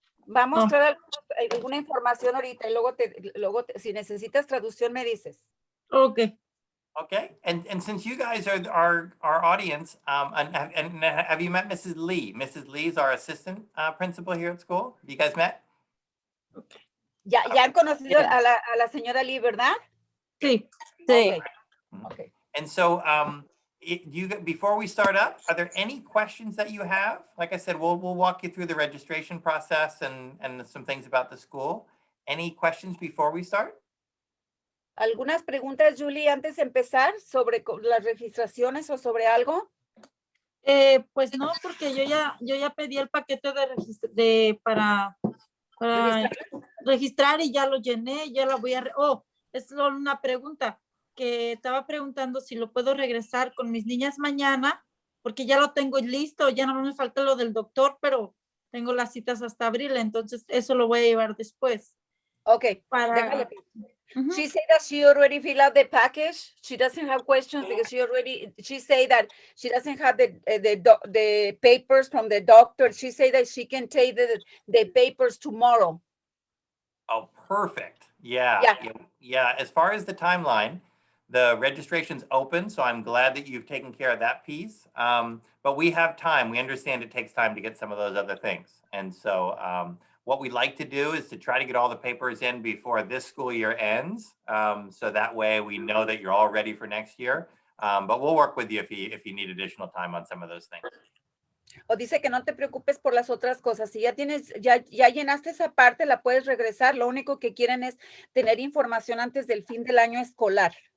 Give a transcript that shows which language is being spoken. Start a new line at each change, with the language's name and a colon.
Spanish: Va a mostrar alguna información ahorita y luego si necesitas traducción me dices.
English: Okay. Okay, and since you guys are our audience, and have you met Mrs. Lee? Mrs. Lee is our assistant principal here at school. Have you guys met? Okay.
Spanish: Ya han conocido a la señora Lee, ¿verdad? Sí. Sí. Okay.
English: And so, before we start up, are there any questions that you have? Like I said, we'll walk you through the registration process and some things about the school. Any questions before we start?
Spanish: ¿Algunas preguntas, Julie, antes de empezar sobre las registraciones o sobre algo? Pues no, porque yo ya pedí el paquete para registrar y ya lo llené, ya la voy a... es solo una pregunta que estaba preguntando si lo puedo regresar con mis niñas mañana, porque ya lo tengo listo, ya no me falta lo del doctor, pero tengo las citas hasta abril, entonces eso lo voy a llevar después. Okay, déjale.
English: She said that she already filled out the package. She doesn't have questions because she said that she doesn't have the papers from the doctor. She said that she can take the papers tomorrow. Oh, perfect. Yeah. As far as the timeline, the registration's open, so I'm glad that you've taken care of that piece. But we have time. We understand it takes time to get some of those other things. And so what we'd like to do is to try to get all the papers in before this school year ends. So that way we know that you're all ready for next year. But we'll work with you if you need additional time on some of those things.
Spanish: O dice que no te preocupes por las otras cosas. Si ya llenaste esa parte, la puedes regresar. Lo único que quieren es tener información antes del fin del año escolar.